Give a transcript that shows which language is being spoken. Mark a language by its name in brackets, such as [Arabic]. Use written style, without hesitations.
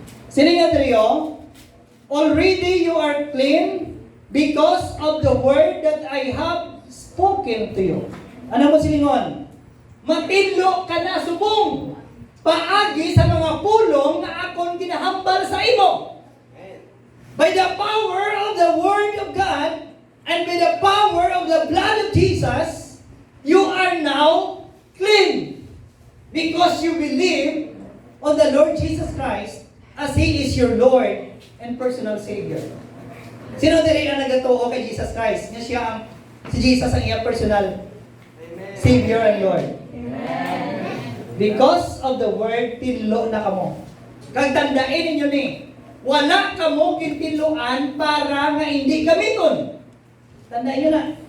[Hiligaynon] Sino nga dre, [English] already you are clean because of the word that I have spoken to you. [Hiligaynon] Ano mo silingon? Matinlo ka na subong paagi sa mga pulong na akong ginahambal sa imo. [English] By the power of the Word of God and by the power of the blood of Jesus, you are now clean because you believe on the Lord Jesus Christ as He is your Lord and personal Savior. [Hiligaynon] Sino diri ang nagatuo kay Jesus Christ? Nga siya si Jesus ang iyang [English] personal Savior and Lord. Amen. Because of the Word, [Hiligaynon] tinlo na kamo. Kag tandain ninyo ni, wala ka mo gintiluan para nga hindi gamiton. Tandaan nyo na.